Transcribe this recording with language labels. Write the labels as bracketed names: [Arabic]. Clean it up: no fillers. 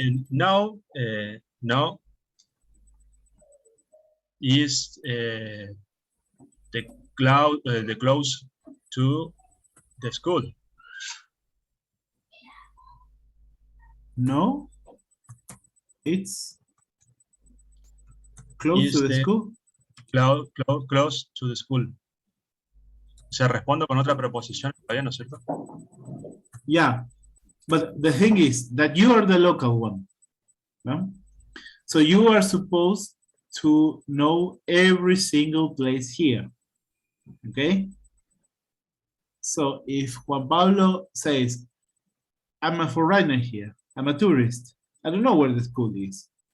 [English] Now, no is the close to the school. No, it's close to the school. Close to the school. [Spanish] Se responde con otra preposición, ¿no es cierto? [English] Yeah, but the thing is that you are the local one, no? So you are supposed to know every single place here, okay? So if Juan Pablo says, I'm a foreigner here, I'm a tourist, I don't know where the school is.